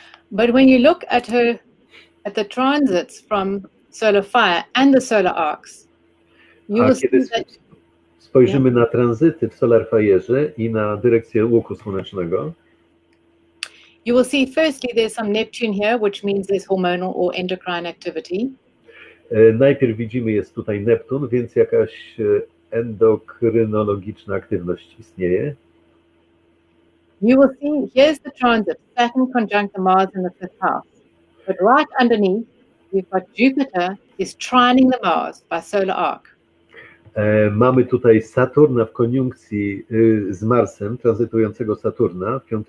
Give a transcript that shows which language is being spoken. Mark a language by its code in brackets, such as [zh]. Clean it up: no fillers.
[en] But when you look at the transits from solar fire and the solar arcs, you will see that... [pl] Spojrzymy na tranzyty w Solar Fire'ze i na dyrekcję łuku słonecznego. [en] You will see firstly there's some Neptune here, which means there's hormonal or endocrine activity. [pl] Najpierw widzimy, jest tutaj Neptun, więc jakaś endokrynologiczna aktywność istnieje. [en] You will see here's the transit, Saturn conjunct the Mars in the 5th house. But right underneath, you've got Jupiter is trining the Mars by solar arc. [pl] Mamy tutaj Saturna w koniunkcji z Marsem, tranzytującego Saturna w 5.